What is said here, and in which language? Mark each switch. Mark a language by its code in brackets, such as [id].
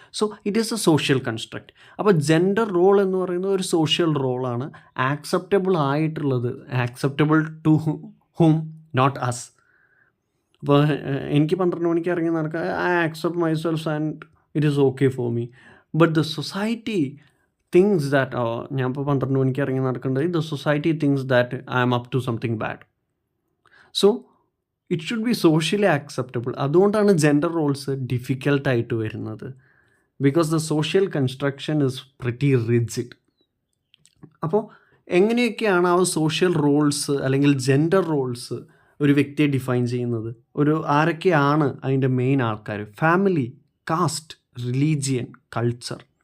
[en] So it is a social construct. [ml] അപ്പോൾ gender role എന്ന് പറയുന്നത് ഒരു സോഷ്യൽ റോളാണ്. [en] Acceptable ആയിട്ടുള്ളത്, acceptable to hmm, not us. [ml] അപ്പോൾ എനിക്ക് 12 മണിക്ക് ഇറങ്ങി നടക്കുക, [en] I accept myself and it is okay for me. But the society thinks that [ml] ഞാൻ ഇപ്പോൾ 12 മണിക്ക് ഇറങ്ങി നടക്കേണ്ടത്, [en] the society thinks that I am up to something bad. So it should be socially acceptable. [ml] അതുകൊണ്ടാണ് gender roles ഡിഫിക്കൽട്ടായിട്ട് വരുന്നത്. [en] Because the social construction is pretty rigid. [ml] അപ്പോൾ എങ്ങനെയൊക്കെയാണ് ആ സോഷ്യൽ റോൾസ് അല്ലെങ്കിൽ ജെൻഡർ റോൾസ് ഒരു വ്യക്തിയെ ഡിഫൈൻ ചെയ്യുന്നത്? ആരൊക്കെയാണ് അതിൻ്റെ മെയിൻ ആൾക്കാർ? Family, cast, religion, culture.